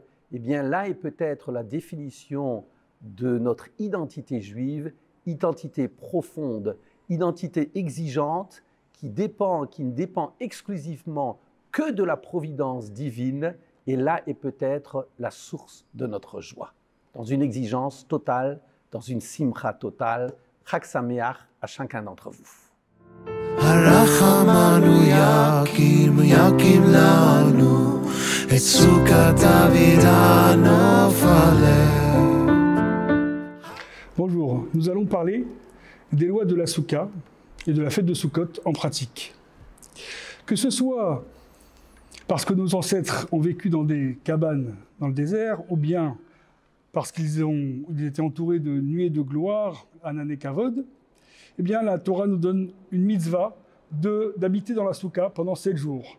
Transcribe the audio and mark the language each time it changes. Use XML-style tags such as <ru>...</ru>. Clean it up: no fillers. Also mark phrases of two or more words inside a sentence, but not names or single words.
<fr>Eh bien là est peut-être la définition de notre identité juive, identité profonde, identité exigeante qui ne dépend exclusivement que de la providence divine, et là est peut-être la source de notre joie. Dans une exigence totale, dans une simcha totale,</fr> <he>חג שמח</he> <fr>à chacun d'entre vous.</fr> <he>הרחמנו יקים לנו את סוכת דוד הנופלת.</he> <fr>Bonjour, nous allons parler des lois de la Souka et de la fête de Sukkot en pratique. Que ce soit parce que nos ancêtres ont vécu dans des cabanes dans le désert, ou bien parce qu'ils étaient entourés de nuées de gloire,</fr> <he>ענני כבוד,</he> <fr>eh bien la Torah nous donne une mitzvah d'habiter dans la Souka pendant 7 jours.</fr>